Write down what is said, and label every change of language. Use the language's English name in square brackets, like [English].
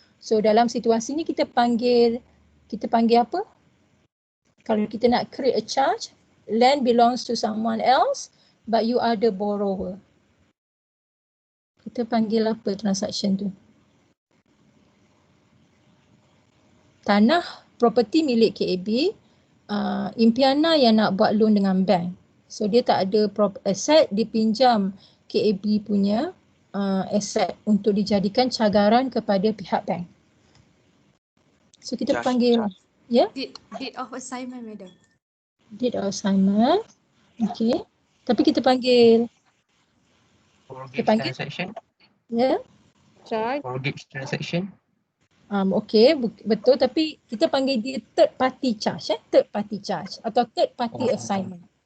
[Malay] So dalam situasi ni kita panggil apa? Kalau kita nak [English] create a charge, land belongs to someone else but you are the borrower. [Malay] Kita panggil apa transaction tu? Tanah, property milik KAB, Impiana yang nak buat loan dengan bank. So dia tak ada asset, dia pinjam KAB punya aset untuk dijadikan cagaran kepada pihak bank. So kita panggil [English] Date of assignment, madam. Date of assignment. Okay. [Malay] Tapi kita panggil [English] transaction. Ya. Mortgage transaction. Okay, [Malay] betul, tapi kita panggil dia [English] third party charge, third party charge atau third party assignment.